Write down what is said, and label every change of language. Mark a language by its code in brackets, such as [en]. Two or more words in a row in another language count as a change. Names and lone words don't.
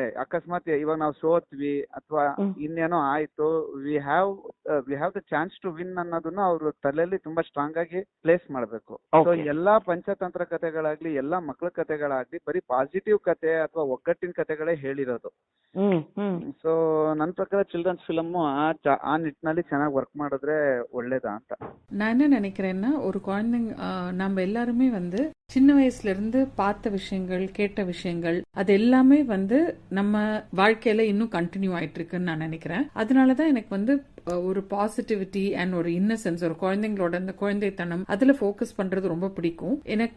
[kn] ಅಕಸ್ಮಾತ್ ಇವಾಗ ನಾವು ಸೋತ್ವಿ ಅಥವಾ ಇನ್ನೇನೋ ಆಯ್ತು, [en] we have the chance to win [kn] ಅನ್ನೋದನ್ನ ಅವ್ರ ತಲೆಯಲ್ಲಿ ತುಂಬಾ ಸ್ಟ್ರಾಂಗ್ ಆಗಿ ಪ್ಲೇಸ್ ಮಾಡ್ಬೇಕು. ಸೊ ಎಲ್ಲಾ ಪಂಚತಂತ್ರ ಕಥೆಗಳಾಗ್ಲಿ, ಎಲ್ಲಾ ಮಕ್ಕಳ ಕಥೆಗಳಾಗ್ಲಿ ಬರೀ ಪಾಸಿಟಿವ್ ಕತೆ ಅಥವಾ ಒಗ್ಗಟ್ಟಿನ ಕಥೆಗಳೇ ಹೇಳಿರೋದು. ಸೊ ನನ್ನ ಪ್ರಕಾರ [en] children's film [kn] ಆ ನಿಟ್ಟಿನಲ್ಲಿ ಚೆನ್ನಾಗಿ ವರ್ಕ್ ಮಾಡಿದ್ರೆ ಒಳ್ಳೇದಾ ಅಂತ [ta] ನಾನು நினைக்கிறேன்னா, ஒரு குழந்தைங்க நம்ம எல்லாருமே வந்து சின்ன வயசுல இருந்து பார்த்த விஷயங்கள், கேட்ட விஷயங்கள், அது எல்லாமே வந்து நம்ம வாழ்க்கையில இன்னும் கண்டினியூ ஆயிட்டு இருக்குன்னு நான் நினைக்கிறேன். அதனாலதான் எனக்கு வந்து ஒரு [en] positivity and [ta] ஒரு இன்னசென்ஸ், ஒரு குழந்தைங்களோட அந்த குழந்தைத்தனம் அதுல ஃபோக்கஸ் பண்றது ரொம்ப பிடிக்கும் எனக்கு.